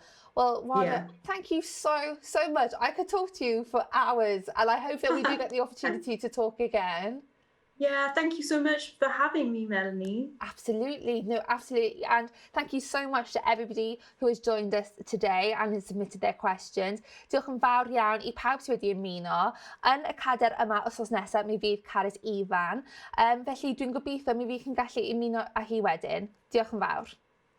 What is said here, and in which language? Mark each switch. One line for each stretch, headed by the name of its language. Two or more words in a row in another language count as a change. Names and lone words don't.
English: Well, Radha, thank you so much. I could talk to you for hours, and I hope that we do get the opportunity to talk again. Yeah, thank you so much for having me, Melanie. Absolutely. No, absolutely. And thank you so much to everybody who has joined us today and has submitted their questions.
Welsh: Diolch yn fawr iawn I pawb sydd wedi ymuno. Yn y cader yma wythnos nesaf, mi fydd Carys Ifan. Felly dwi'n gobeithio mi fydd chi'n gallu ymuno â hi wedyn. Diolch yn fawr.